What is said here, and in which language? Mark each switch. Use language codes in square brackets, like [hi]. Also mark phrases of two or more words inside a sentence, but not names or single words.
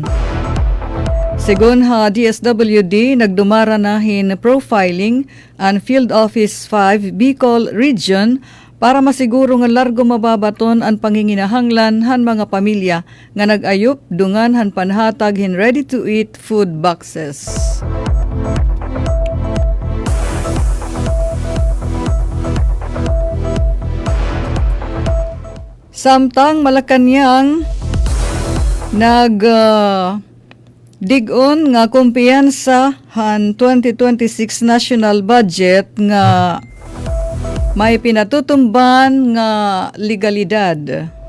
[war] Segun ha DSWD, nagdumara na hin profiling ang Field Office 5 Bicol Region para masiguro nga largo mababaton ang panginginahanglan han mga pamilya nga nag-ayop dungan han panhatag hin [en] ready-to-eat food boxes. [war] Samtang Malacañang dig-on nga kumpiyansa han 2026 [en] national budget [war] nga may pinatutumban nga legalidad.